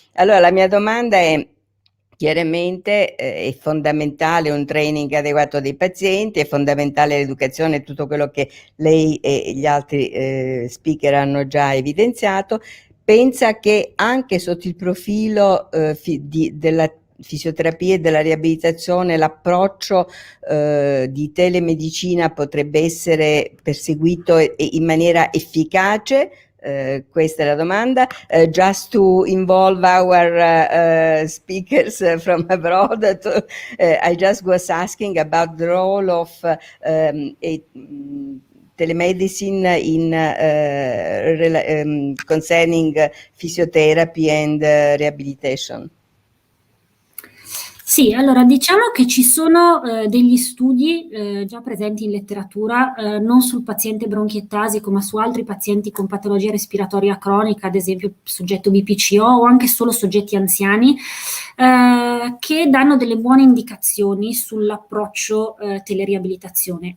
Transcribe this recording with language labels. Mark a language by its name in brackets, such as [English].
[Italian] Allora la mia domanda è: chiaramente è fondamentale un training adeguato dei pazienti, è fondamentale l'educazione e tutto quello che lei e gli altri speaker hanno già evidenziato. Pensa che anche sotto il profilo della fisioterapia e della riabilitazione l'approccio di telemedicina potrebbe essere perseguito in maniera efficace? Questa è la domanda. [English] Just to involve our speakers from abroad, I just was asking about the role of telemedicine concerning physiotherapy and rehabilitation. [Italian] Sì, allora diciamo che ci sono degli studi già presenti in letteratura, non sul paziente bronchiettasico, ma su altri pazienti con patologia respiratoria cronica, ad esempio soggetto BPCO o anche solo soggetti anziani, che danno delle buone indicazioni sull'approccio teleriabilitazione.